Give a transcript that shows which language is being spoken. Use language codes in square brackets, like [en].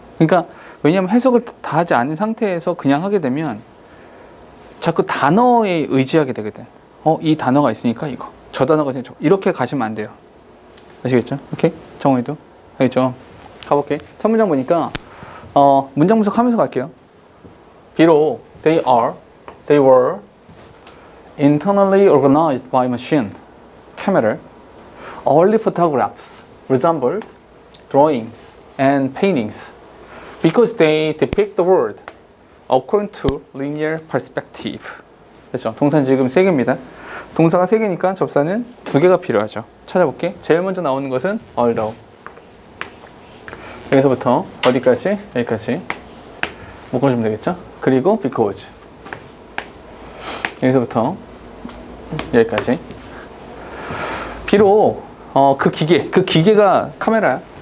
[ko] 그러니까 왜냐면 해석을 다 하지 않은 상태에서 그냥 하게 되면 자꾸 단어에 의지하게 되거든. 이 단어가 있으니까 이거, 저 단어가 있으니까 저, 이렇게 가시면 안 돼요. 아시겠죠? 오케이? 정원이도 알겠죠? 가볼게. 첫 문장 보니까 문장 분석하면서 갈게요. 비록 [en] they were internally organized by machine, camera, early photographs resembled drawings and paintings because they depict the world according to linear perspective. [ko] 그렇죠? 동사는 지금 3개입니다. 동사가 3개니까 접사는 2개가 필요하죠. 찾아볼게. 제일 먼저 나오는 것은 although. 여기서부터 어디까지? 여기까지 묶어주면 되겠죠? 그리고 because. 여기서부터 여기까지. 비록 그 기계가 카메라야.